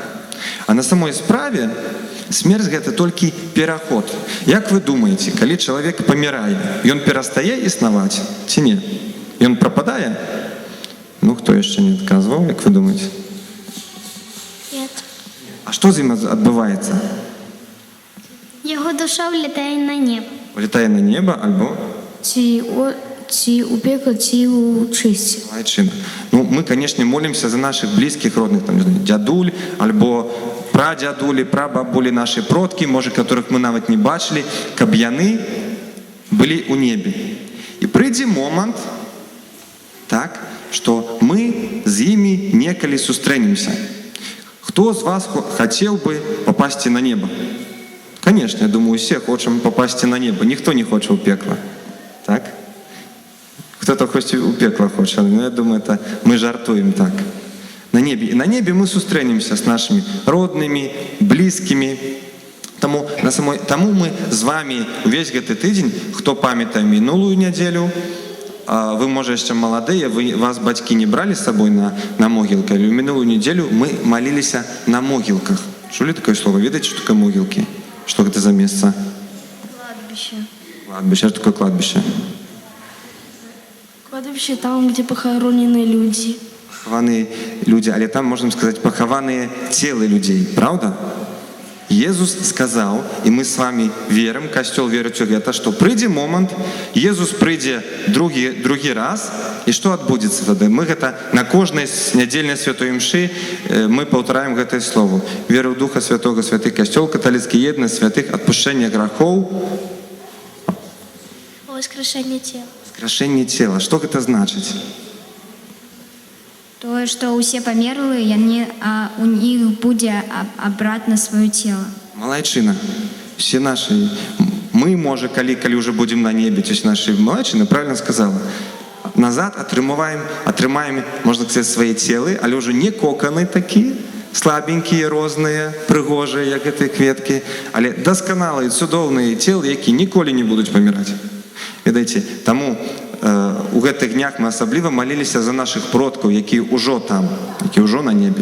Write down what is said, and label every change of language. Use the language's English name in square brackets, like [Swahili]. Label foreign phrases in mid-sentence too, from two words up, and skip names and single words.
[Belarusian] А на самой справе смерць гэта толькі пераход. Як вы думаеце, калі чалавек памірае, ён перастае існаваць ці не? Ён прападае? Ну, хто яшчэ не адказваў, як вы думаеце? [Russian] Нет. [Belarusian] А што з ім адбываецца? [Russian] Его душа улетает на небо. [Belarusian] Улетае на неба альбо Ці у пекло, ці у чысці. Айчына. Ну, мы, канешне, молімся за наших блізкіх родных, там, не знаю, дзядуль, альбо прадзядулі, прабабулі, нашы продкі, можа, которых мы нават не бачылі, каб яны былі ў небе. І прыйдзе момант, так, што мы з імі некалі сустрэнемся. Хто з вас хацеў бы папасці на неба? Конечно, я думаю, все хочам папасці на неба. Ніхто не хоча ў пекла. Так? [Russian] Кто-то хоть у пекла хочет, но я думаю, это мы [Belarusian] жартуем так. На небе. [Russian] И на небе мы сустрэнемся с нашими родными, близкими. [Belarusian] Тому мы з вами увесь гэты тыдзень, хто памятае мінулую нядзелю, вы, можа, яшчэ маладыя, вас бацькі не бралі з сабой на могілкі, але ў мінулую нядзелю мы маліліся на могілках. Чулі такое слово? Ведаеце, што такое могілкі? Што гэта за месца? [Russian] Кладбище. Кладбище. Что такое кладбище? Кладбище там, где похоронены люди. [Belarusian] Пахаваныя людзі, але там, можна сказаць, пахаваныя целы людзей, правда? Езус сказаў, і мы з вами верым, касцёл верыць у гэта, што прыйдзе момант, Езус прыйдзе другі раз, і што адбудзецца тады? Мы гэта на кожнай нядзельнай святой імшы мы паўтараем гэтае слово. Веру ў Духа Святога, святы касцёл, каталіцкі еднасць святых, адпушчэнне грахоў. [Russian] Воскрешение тела. [Belarusian] Скрашэнне цела. Што гэта значыць? То, што ўсе памерлыя, у них будзе абратна сваё цела. [Russian] Малайчына. Все наши. [Belarusian] Мы, можа, калі [Russian] уже будем на небе, то есть наши малайчына правильно сказала. [Belarusian] Назад атрымаем, можна сказаць, свае целы, але ўжо не коканы такія, слабенькія, розныя, прыгожыя, як гэтыя кветкі, але дасканалыя, цудоўныя целы, якія ніколі не будуць паміраць. Ведаеце, таму у гэтых днях мы асабліва маліліся за наших продкаў, якія ўжо там, якія ўжо на небе.